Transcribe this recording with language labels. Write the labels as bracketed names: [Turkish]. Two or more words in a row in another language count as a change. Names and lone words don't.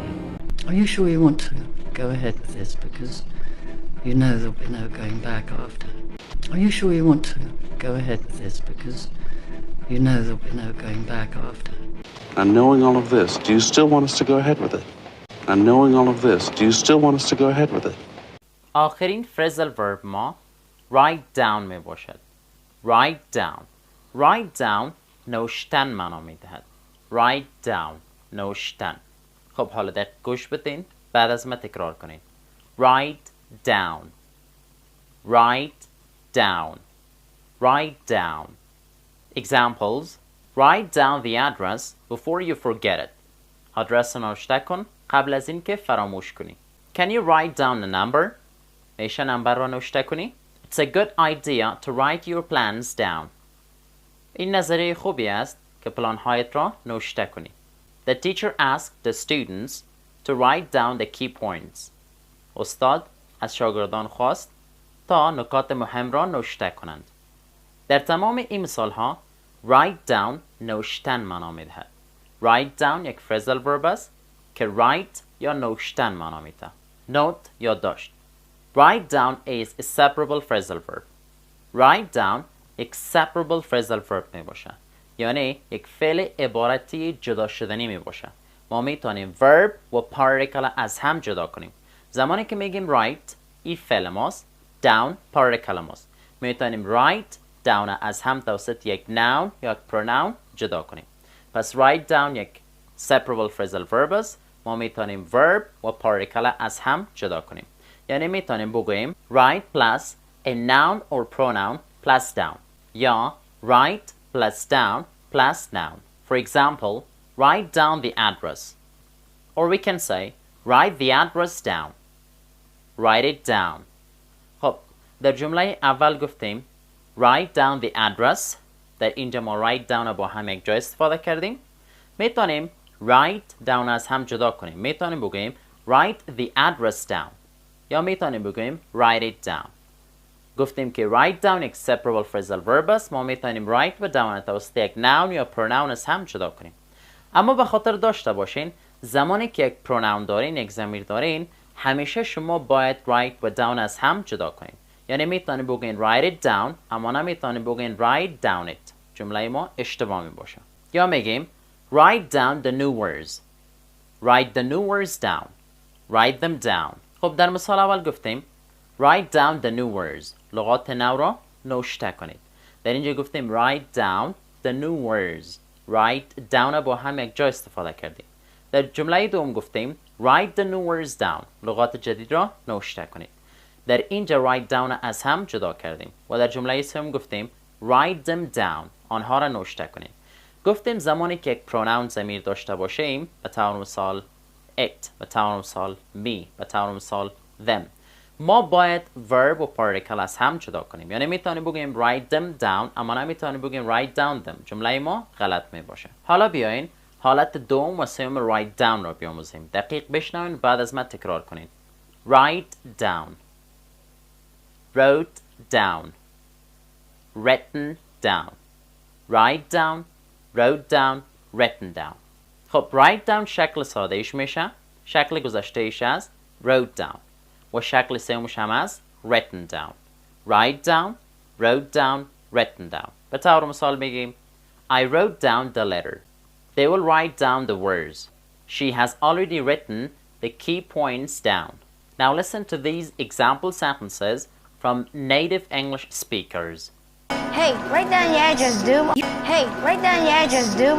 [English] Are you sure you want to go ahead with this? Because you know there'll be no going back after. Are you sure you want to go ahead with this? Because you know there'll be no going back after. And knowing all of this, do you still want us to go ahead with it? And knowing all of this, do you still want us to go ahead with it? [Persian] آخرین [English] phrasal verb [Persian] ما [English] write down [Persian] می باشد. [English] write down. write down [Persian] نوشتن معنا می دهد. [English] write down [Persian] نوشتن. خب حالا دقیق گوش بدین بعد از ما تکرار کنین. [English] write down. write down. write down. Examples: write down the address before you forget it. [Persian] آدرس نوشته کن قبل از اینکه فراموش کنی. [English] Can you write down a number? [Persian] میشه نمبر را نوشته کنی؟ [English] It's a good idea to write your plans down. [Persian] این نظریه خوبی است که پلان‌هایت را نوشته کنی. [English] The teacher asked the students to write down the key points. [Persian] استاد از شاگردان خواست تا نکات مهم را نوشته کنند. در تمام این مثال‌ها [English] write down [Persian] نوشتن معنا می‌دهد. [English] write down [Persian] یک [English] phrasal verb [Persian] است که write یا نوشتن معنا می‌دهد. note یا داشت. [English] write down is a separable phrasal verb. write down [Persian] یک [English] separable phrasal verb [Persian] می باشه. یعنی یک فعل عبارتی جدا شدنی می باشه. ما میتونیم verb و particle از هم جدا کنیم. زمانی که میگیم write این فعل ماست، [English] down particle [Persian] ماست. میتونیم [English] write down [Persian] از هم توسط یک noun یا یک pronoun جدا کنیم. پس [English] write down [Persian] یک [English] separable phrasal verb [Persian] است. ما میتونیم verb و particle از هم جدا کنیم. یعنی میتونیم بگوییم [English] write plus a noun or pronoun plus down یا write plus down plus noun. For example, write down the address. Or we can say write the address down. Write it down. [Persian] خب در جمله اول گفتیم [English] write down the address. [Persian] در اینجا ما [English] write down [Persian] با هم یک جا استفاده کردیم. میتونیم [English] write down [Persian] از هم جدا کنیم. میتونیم بگوییم [English] write the address down [Persian] یا میتونیم بگوییم [English] write it down. [Persian] گفتیم که [English] write down [Persian] یک [English] separable phrasal verb [Persian] است. ما میتونیم write و down توسط یک noun یا pronoun از هم جدا کنیم. اما به خاطر داشته باشین زمانی که یک pronoun دارین، یک ضمیر دارین، همیشه شما باید write و down از هم جدا کنین. یعنی میتونیم بگین [English] write it down [Persian] اما نمیتونیم بگین [English] write down it. [Persian] جمله ما اشتباه می باشه. یا میگیم [English] write down the new words. Write the new words down. Write them down. [Persian] خب در مثال اول گفتیم [English] write down the new words. [Persian] لغات نو را نوشته کنید. در اینجا گفتیم [English] write down the new words. write down [Persian] با هم یک جا استفاده کردیم. در جمله دوم گفتیم [English] write the new words down. [Persian] لغات جدید را نوشته کنید. در اینجا [English] write down [Persian] از هم جدا کردیم. و در جمله سوم گفتیم [English] write them down. [Persian] آنها را نوشته کنید. گفتیم زمانی که یک pronoun ضمیر داشته باشیم، به طور مثال it، به طور مثال me، به طور مثال them، ما باید verb و particle از هم جدا کنیم. یعنی میتونیم بگیم [English] write them down [Persian] اما نمیتونیم بگیم [English] write down them. [Persian] جمله ما غلط می باشه. حالا بیاین حالت دوم و سوم [English] write down [Persian] را بیاموزیم. دقیق بشنوین بعد از من تکرار کنید. [English] write down، wrote down، written down. write down، wrote down، written down. [Persian] خب [English] write down [Persian] شکل ساده ایش میشه. شکل گذشته ایش از [English] wrote down [Persian] و شکل سومش هم از [English] written down. write down، wrote down، written down. [Persian] به طور مثال میگیم [English] I wrote down the letter. They will write down the words. She has already written the key points down. Now listen to these example sentences from native English speakers. Hey, write down your address, dude. Hey, write down your address, dude.